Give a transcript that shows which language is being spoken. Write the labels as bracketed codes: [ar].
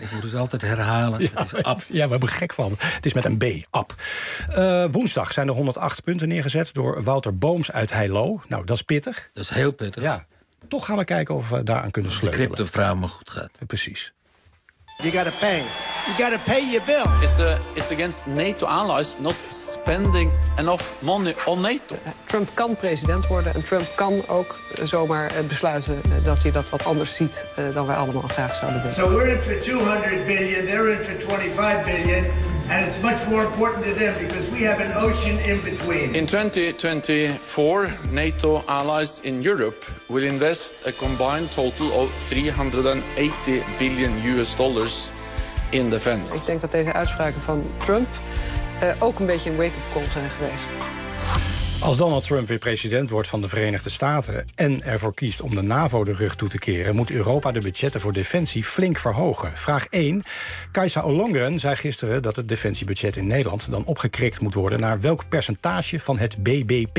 [nl] Ik moet het altijd herhalen. Ja, het is Ab. Ja, we hebben gek van. Het is met een B, Ab. Woensdag zijn er 108 punten neergezet door Wouter Booms uit Heilo. Nou, dat is pittig. Dat is heel pittig. Ja. Toch gaan we kijken of we daaraan kunnen sleutelen. De cryptovrouw me goed gaat. Precies. [en] You gotta pay. You gotta pay your bill. It's against NATO allies not spending enough money on NATO. [nl] Trump kan president worden en Trump kan ook zomaar besluiten dat hij dat wat anders ziet dan wij allemaal graag zouden willen. [en] So we're in for 200 billion, they're in for 25 billion. And it's much more important to them because we have an ocean in between. In 2024, NATO allies in Europe will invest a combined total of $380 billion in defense. [nl] Ik denk dat deze uitspraken van Trump ook een beetje een wake-up call zijn geweest. Als Donald Trump weer president wordt van de Verenigde Staten en ervoor kiest om de NAVO de rug toe te keren, moet Europa de budgetten voor defensie flink verhogen. Vraag 1. Kajsa Ollongren zei gisteren dat het defensiebudget in Nederland dan opgekrikt moet worden naar welk percentage van het BBP?